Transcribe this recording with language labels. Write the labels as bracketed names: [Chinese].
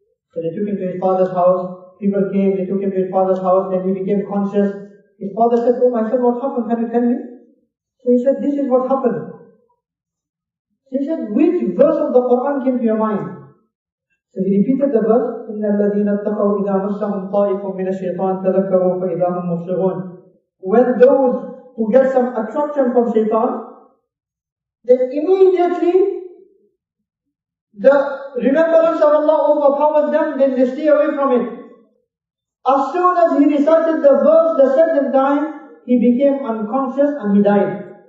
[English] So they took him to his father's house. People came, they took him to his father's house, then he became conscious. His father said, oh my son, what happened? Can you tell me? So he said, this is what happened. So he said, which verse of the Quran came to your mind? So he repeated the verse, [Arabic] إِنَّ الَّذِينَ اتَّقَوْا إِذَا مَسَّهُمْ طَائِفٌ مِّنَ الشَّيْطَانِ تَذَكَّرُوا فَإِذَا هُمْ مُبْصِرُونَ. [English] When those who get some attraction from shaitan, then immediately the remembrance of Allah overpowers them, then they stay away from it. As soon as he recited the verse the second time, he became unconscious and he died.